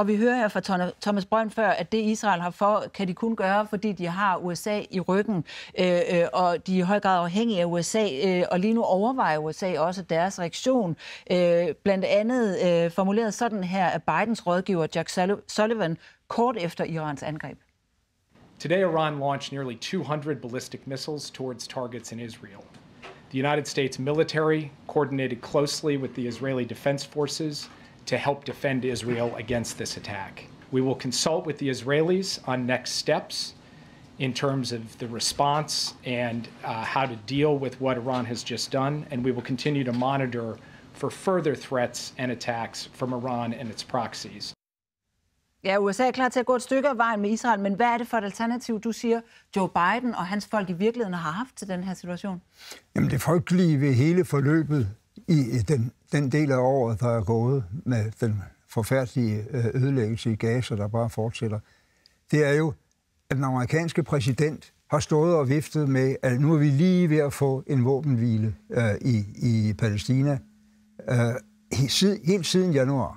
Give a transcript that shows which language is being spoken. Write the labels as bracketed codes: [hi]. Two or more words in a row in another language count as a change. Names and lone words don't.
[da] vi hører her fra Thomas Brønd før, at det Israel har for, kan de kun gøre, fordi de har USA i ryggen, og de er i høj grad afhængige af USA, og lige nu overvejer USA også deres reaktion. Blandt andet formuleret sådan her af Bidens rådgiver Jack Sullivan kort efter Irans angreb. [en] Today, Iran launched nearly 200 ballistic missiles towards targets in Israel. The United States military coordinated closely with the Israeli Defense Forces to help defend Israel against this attack. We will consult with the Israelis on next steps in terms of the response and how to deal with what Iran has just done, and we will continue to monitor for further threats and attacks from Iran and its proxies. [da] Ja, USA er klar til at gå et stykke af vejen med Israel, men hvad er det for et alternativ, du siger, Joe Biden og hans folk i virkeligheden har haft til den her situation? Jamen det frygtelige ved hele forløbet i den del af året, der er gået med den forfærdelige ødelæggelse i Gaza, der bare fortsætter, det er jo, at den amerikanske præsident har stået og viftet med, at nu er vi lige ved at få en våbenhvile i Palæstina helt siden januar.